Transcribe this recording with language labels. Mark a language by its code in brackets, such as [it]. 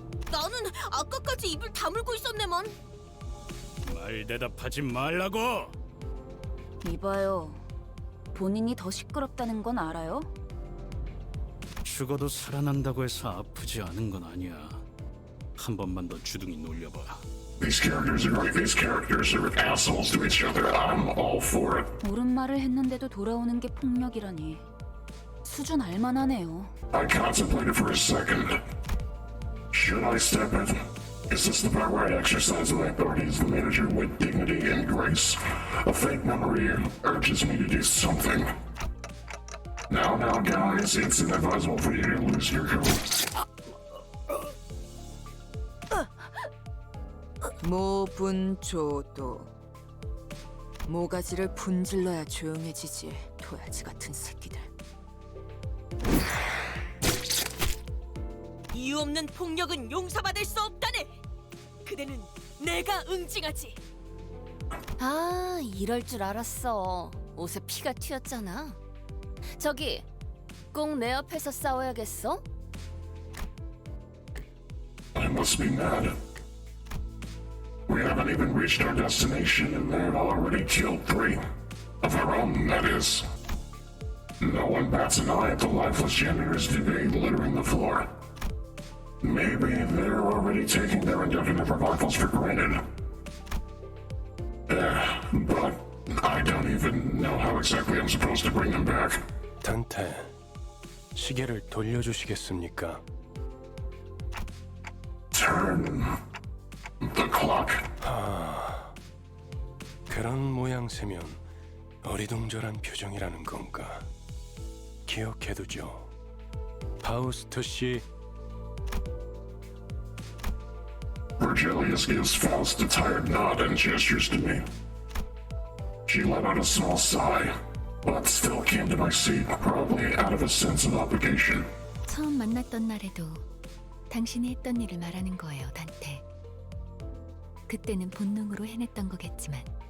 [ko] 나는 아까까지 입을 다물고 있었네만. 말 대답하지 말라고. 이봐요. 본인이 더 시끄럽다는 건 알아요? 죽어도 살아난다고 해서 아프지 않은 건 아니야. 한 번만 더 주둥이 놀려봐. [en] These characters are great. These characters are assholes to each other. I'm all for it. [ko] 옳은 말을 했는데도 돌아오는 게 폭력이라니. 수준 알만하네요. [en] I contemplated for a second. Should I step in? Is this the part where I exercise my authority as the manager with dignity and grace? A fake memory urges me to do something. Now, guys, it's inadvisable for you to lose your cool. [ko] 모분조도. 모가지를 분질러야 조용해지지. 도야지 같은 새끼들. 이유 없는 폭력은 용서받을 수 없다네. 그대는 내가 응징하지. 아, 이럴 줄 알았어. 옷에 피가 튀었잖아. 저기, 꼭 내 앞에서 싸워야겠어? [en] I must be mad. We haven't even reached our destination and they've already killed 3. Of our own, that is. No one bats an eye at the lifeless janitors debate littering the floor. Maybe they're already taking their indefinite revivals for granted. But I don't even know how exactly I'm supposed to bring them back. [ko] 단테, 시계를 돌려주시겠습니까? [en] Turn the clock. [ko] 그런 모양새면 어리둥절한 표정이라는 건가? 기억해두죠. 파우스트 씨. [en] Virgilius gives Faust a tired nod and gestures to me. She let out a small sigh, but still came to my seat, probably out of a sense of obligation. [ko] 처음 만났던 날에도 당신이 했던 일을 말하는 거예요, 단테. 그때는 본능으로 해냈던 거겠지만.